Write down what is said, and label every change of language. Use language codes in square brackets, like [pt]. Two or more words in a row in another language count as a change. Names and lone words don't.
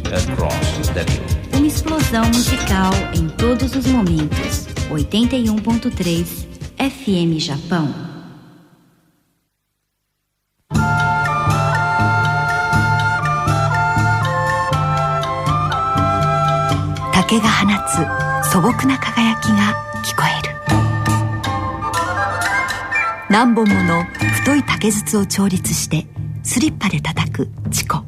[pt] Uma explosão musical em todos os momentos. 81.3 FM Japão. [ja] 竹が放つ素朴な輝きが聞こえる。何本もの太い竹筒を調律してスリッパで叩くチコ。